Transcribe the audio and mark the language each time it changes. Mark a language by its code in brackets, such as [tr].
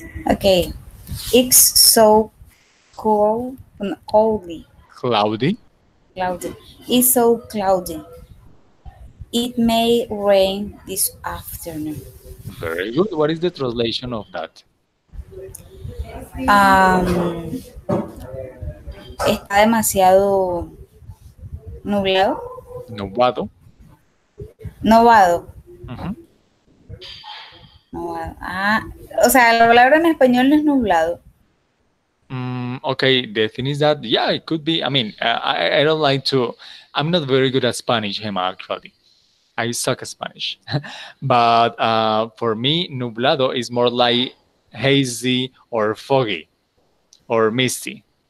[en] Okay. It's so cold, coldly. Cloudy. Cloudy. It's so cloudy. It may rain this afternoon. Very good. What is the translation of that? [es] Um, Está demasiado nublado. Nublado. Novado. Mhm. Novado. Ah, o sea, la palabra en español no es nublado. [en] Okay, the thing is that, yeah, it could be. I mean, I don't like to. I'm not very good at Spanish, Gemma, actually. I suck at Spanish. But for me, nublado is more like hazy or foggy or misty.